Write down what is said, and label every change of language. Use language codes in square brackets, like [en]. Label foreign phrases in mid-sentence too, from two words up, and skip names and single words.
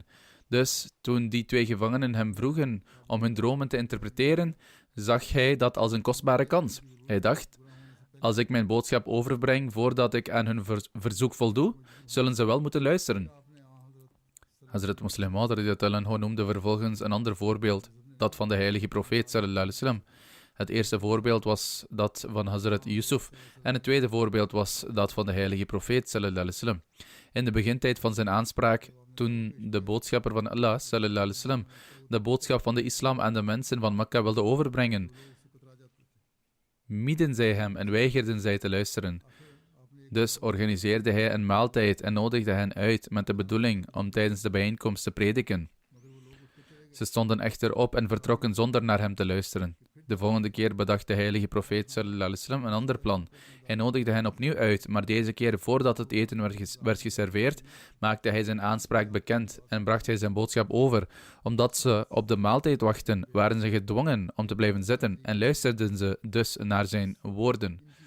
[nl] Dus toen die 2 gevangenen hem vroegen om hun dromen te interpreteren, zag hij dat als een kostbare kans. Hij dacht, als ik mijn boodschap overbreng voordat ik aan hun verzoek voldoe, zullen ze wel moeten luisteren. Hazrat Muslim Maud [ar] رضي الله عنه [nl] noemde vervolgens een ander voorbeeld, dat van de heilige profeet [ar] صلى الله عليه وسلم. [nl] Het eerste voorbeeld was dat van Hazrat Yusuf en het tweede voorbeeld was dat van de heilige profeet [ar] صلى الله عليه وسلم. [nl] In de begintijd van zijn aanspraak, toen de boodschapper van Allah [ar] صلى الله عليه وسلم [nl] de boodschap van de islam aan de mensen van Mekka wilde overbrengen, mieden zij hem en weigerden zij te luisteren. Dus organiseerde hij een maaltijd en nodigde hen uit met de bedoeling om tijdens de bijeenkomst te prediken. Ze stonden echter op en vertrokken zonder naar hem te luisteren. De volgende keer bedacht de heilige profeet [ar] صلى الله عليه وسلم [nl] een ander plan. Hij nodigde hen opnieuw uit, maar deze keer voordat het eten werd geserveerd, maakte hij zijn aanspraak bekend en bracht hij zijn boodschap over. Omdat ze op de maaltijd wachten, waren ze gedwongen om te blijven zitten en luisterden ze dus naar zijn woorden.